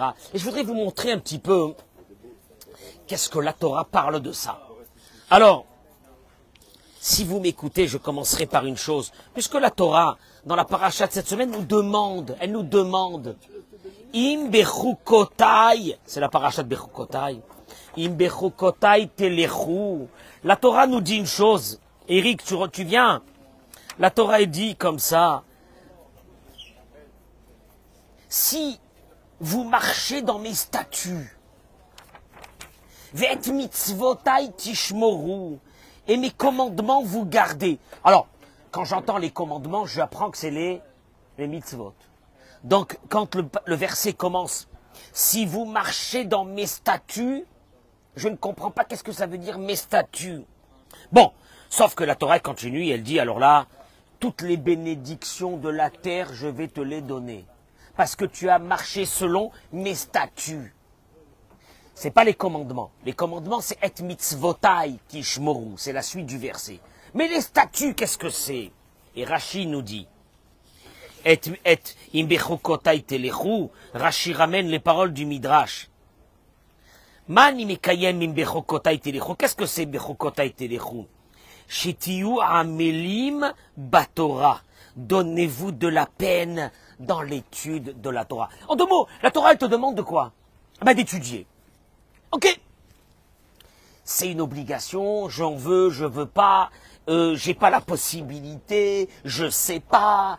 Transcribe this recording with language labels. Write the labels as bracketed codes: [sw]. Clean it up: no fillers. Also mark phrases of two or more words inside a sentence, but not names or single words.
[fr] Et je voudrais vous montrer un petit peu qu'est-ce que la Torah parle de ça. Alors, si vous m'écoutez, je commencerai par une chose. Puisque la Torah, dans la paracha de cette semaine, elle nous demande, [he] אם בחקתי, [fr] c'est la paracha de bechukotai, [he] אם בחקתי תלכו. [fr] La Torah nous dit une chose. Eric, tu viens. La Torah dit comme ça. Si vous marchez dans mes statuts, [he] ואת מצותי תשמרו, [fr] et mes commandements vous gardez. Alors, quand j'entends les commandements, j'apprends que c'est les mitzvot. Donc, quand le verset commence, si vous marchez dans mes statuts, je ne comprends pas qu'est-ce que ça veut dire mes statuts. Bon, sauf que la Torah continue, elle dit, alors là, toutes les bénédictions de la terre, je vais te les donner. Parce que tu as marché selon mes statuts. C'est pas les commandements. Les commandements, c'est et [he] מצותי תשמרו. [fr] C'est la suite du verset. Mais les statuts, qu'est-ce que c'est? Et Rashi nous dit, et [he] אם בחקתי תלכו. [fr] Rashi ramène les paroles du Midrash. [he] מן מקיים אם בחקתי תלכו. [fr] Qu'est-ce que c'est [he] בחקתי תלכו? שתהיו עמלים בתורה. [fr] Donnez-vous de la peine dans l'étude de la Torah. En deux mots, la Torah, elle te demande de quoi? D'étudier. Ok, c'est une obligation, j'en veux, je veux pas, j'ai pas la possibilité, je sais pas.